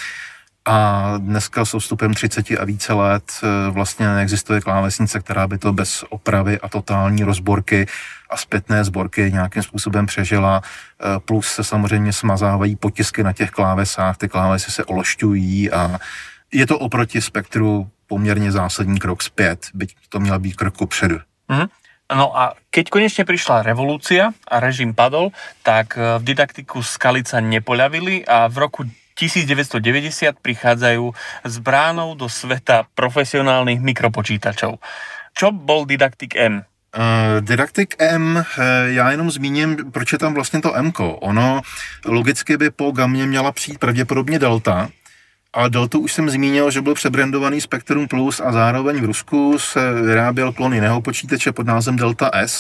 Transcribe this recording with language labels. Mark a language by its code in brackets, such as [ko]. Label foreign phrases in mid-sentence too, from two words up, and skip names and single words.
[cs] A dneska s odstupem 30 a více let vlastně neexistuje klávesnice, která by to bez opravy a totální rozborky a zpětné sborky nějakým způsobem přežila. Plus se samozřejmě smazávají potisky na těch klávesách, ty klávesy se ološťují a je to oproti Spektru poměrně zásadní krok zpět, byť to měla být krok kupředu. Mm-hmm. [sk] No a keď konečne prišla revolúcia a režim padol, tak v Didacticu Skalica nepoľavili a v roku 1990 prichádzajú s bránou do sveta profesionálnych mikropočítačov. Čo bol Didactic M? [cs] Didactic M, já jenom zmíním, proč je tam vlastně to M-ko. Ono logicky by po Gamě měla přijít pravděpodobně Delta, a Deltu už jsem zmínil, že byl přebrandovaný Spectrum Plus a zároveň v Rusku se vyráběl klon jiného počítače pod názvem Delta S.